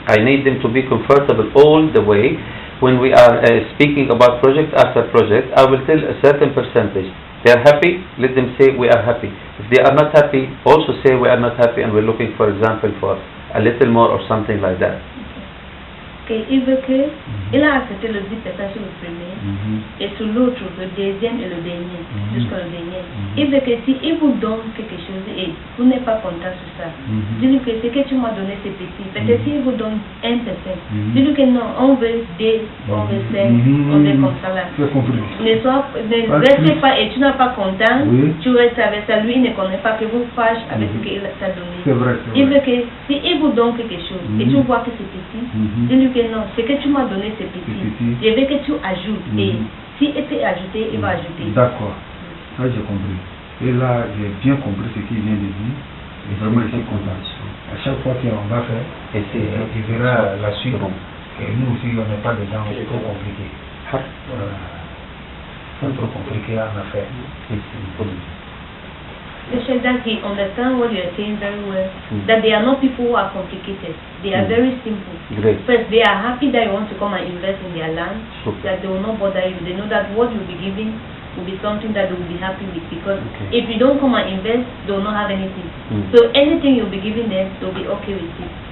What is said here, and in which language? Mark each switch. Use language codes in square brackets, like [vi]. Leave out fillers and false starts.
[en] I need them to be comfortable all the way. When we are speaking about project after project, I will tell a certain percentage. They are happy, let them say we are happy. If they are not happy, also say we are not happy and we're looking, for example, for a little more or something like that. [fr] Okay, il veut que il a accepté le 10% sur le premier et sur l'autre, le deuxième et le dernier, jusqu'au dernier. Il veut que si il vous donne quelque chose et vous n'êtes pas content sur ça, dis-lui que ce que tu m'as donné c'est petit. Peut-être s'il vous donne 1%, dis-lui que non, on veut 2, on veut 5, on veut comme ça là. Ne restez pas et tu n'es pas content, tu restes avec ça. Lui il ne connaît pas que vous fâchez avec ce qu'il t'a donné. C'est vrai. Il veut que si il vous donne quelque chose et tu vois que c'est petit, dis-lui que non, ce que tu m'as donné c'est petit. Je veux que tu ajoutes et si c'est ajouté, il va ajouter. D'accord, ça j'ai compris. Et là, j'ai bien compris ce qu'il vient de dire. Et vraiment, je suis content. À chaque fois qu'on va faire, il verra la suite. Et nous aussi, on n'est pas des gens trop compliqués. Pas trop compliqués à faire. [en] The Sheikh that he understands what you are saying very well. That they are not people who are complicated. They are very simple. Great. First, they are happy that you want to come and invest in their land. That they will not bother you. They know that what you'll be giving will be something that they will be happy with. Because if you don't come and invest, they will not have anything. So anything you'll be giving them, they'll be okay with it.